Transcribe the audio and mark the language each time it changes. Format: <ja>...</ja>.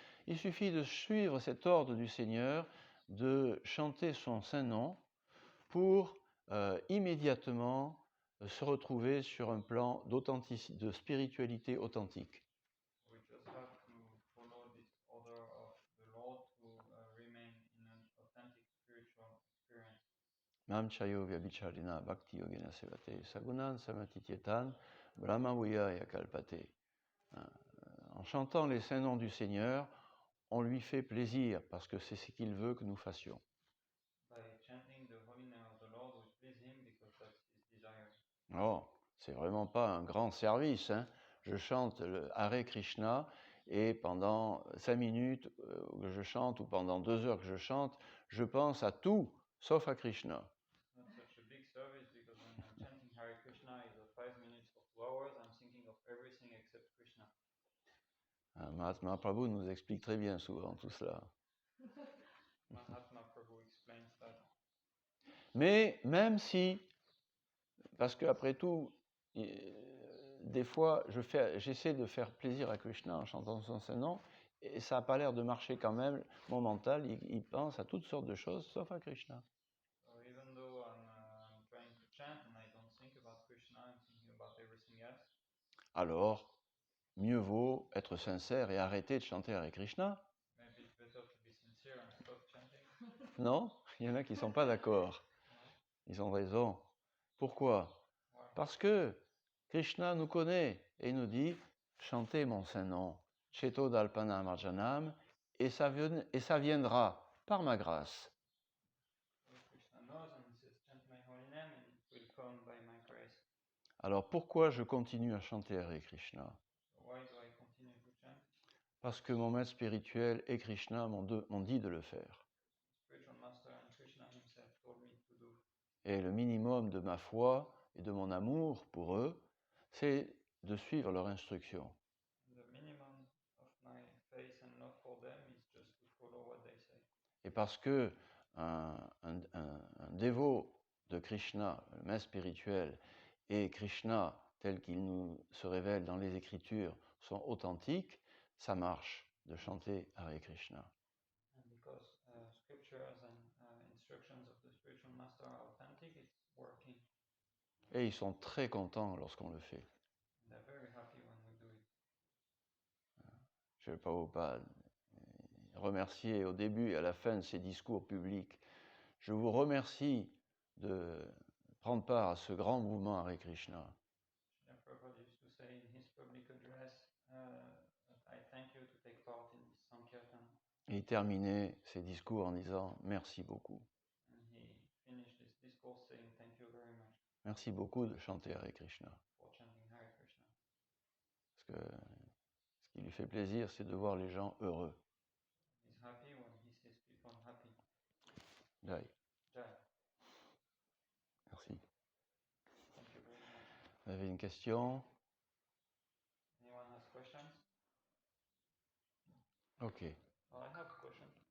<fr>Il suffit de suivre cet ordre du Seigneur, de chanter son saint nom pour immédiatement se retrouver sur un plan de spiritualité authentique.</fr> <en>We just have to follow this order of the Lord to remain in an authentic spiritual experience.</en> <sa>Mam chayo vyabhicharina bhakti yogena sevate sagunan samatityetan brahmavuya yakalpate.</sa> <fr>En chantant les saints noms du Seigneur, on lui fait plaisir parce que c'est ce qu'il veut que nous fassions.</fr> <en>By chanting the holy name of the Lord, we please him because that's his desire.</en> <fr>Oh, c'est vraiment pas un grand service, hein. Je chante le Hare Krishna et pendant 5 minutes que je chante ou pendant 2 heures que je chante, je pense à tout sauf à Krishna.</fr> <en>It's not such a big service because when I'm chanting Hare Krishna, either 5 minutes or 2 hours, I'm thinking of everything except Krishna.</en> <fr>Mahatma Prabhu nous explique très bien souvent tout cela.</fr> <en>Mahatma Prabhu explains that.</en> <fr>Mais même si, parce qu'après tout, des fois, j'essaie de faire plaisir à Krishna en chantant son saint nom, et ça n'a pas l'air de marcher quand même. Mon mental, il pense à toutes sortes de choses, sauf à Krishna.</fr> <en>So even though I'm trying to chant and I don't think about Krishna, I'm thinking about everything else.</en> <fr>Alors, mieux vaut être sincère et arrêter de chanter Hare Krishna.</fr> <en>Maybe it's better to be sincere and stop chanting.</en> <fr>Non, il y en a qui ne sont pas d'accord. Ils ont raison. Pourquoi?</fr> <en>Why?</en> <fr>Parce que Krishna nous connaît et nous dit « Chantez mon saint nom,</fr> <sa>Cheto Dalpana Marjanam,</sa> <fr>et ça viendra par ma grâce.</fr> <en>So Krishna knows and he says, chant my holy name and it will come by my grace. »</en> <fr>Alors pourquoi je continue à chanter Hare Krishna?</fr> <en>So why do I continue to chant?</en> <fr>Parce que mon maître spirituel et Krishna m'ont dit de le faire.</fr> <en>Spiritual master and Krishna himself told me to do.</en> <fr>Et le minimum de ma foi et de mon amour pour eux, c'est de suivre leur instruction.</fr> <en>The minimum of my faith and love for them is just to follow what they say.</en> <fr>Et parce que un dévot de Krishna, le maître spirituel, et Krishna tel qu'il nous se révèle dans les Écritures sont authentiques, ça marche de chanter Hare Krishna.</fr> <en>And because scriptures and instructions of the spiritual master are authentic, it's working.</en> <fr>Et ils sont très contents lorsqu'on le fait.</fr> <en>And they're very happy when we do it.</en> <fr>Je ne vais pas vous remercier au début et à la fin de ces discours publics. Je vous remercie de prendre part à ce grand mouvement Hare Krishna.</fr> <en>Srila Prabhupada used to say in his public address, I thank you to take part in this Sankirtan.</en> <fr>Et il terminait ses discours en disant merci beaucoup.</fr> <en>And he finished his discourse saying thank you very much</en> <fr>Merci beaucoup de chanter Hare Krishna.</fr> <en>for chanting Hare Krishna.</en> <fr>Parce que ce qui lui fait plaisir, c'est de voir les gens heureux.</fr> <en>He's happy when he sees people happy. Jai. Jai,</en> <fr>Merci.</fr> <en>thank you very much.</en> <fr>Vous avez une question?</fr> <en>Anyone has questions? Ok. Well, I have a question.</en>